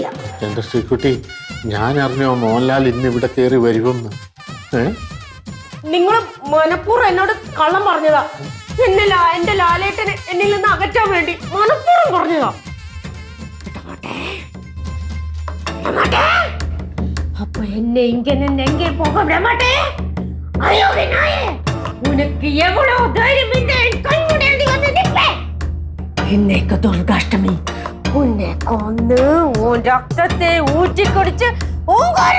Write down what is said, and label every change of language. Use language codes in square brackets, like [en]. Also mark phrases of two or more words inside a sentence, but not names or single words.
[ml] എന്റെ ശ്രീകുട്ടി, ഞാൻ അറിഞ്ഞോ മോഹൻലാൽ ഇന്ന് ഇവിടെ കയറി വരുമെന്ന്? നിങ്ങൾ മനഃപൂർവ്വം എന്നോട് കള്ളം പറഞ്ഞതാ. എന്റെ ലാലേട്ടനെ എന്നിൽ നിന്ന് അകറ്റാൻ വേണ്ടി മനപ്പൂർവ്വം പറഞ്ഞതാ. അപ്പൊ എന്നെ ഇങ്ങനെ [ta] എங்கே போக விட மாட்டேன். ஐயோ விநாயே, உனக்கு எவ்வளவு தைரியம் இருந்தா என் கண் முன்னாடி வந்து நிப்பே. இன்னைக்கு துர்காஷ்டமி, உன்னை கொன்னு உன் ரத்தத்தை ஊற்றி குடிச்சு உங்க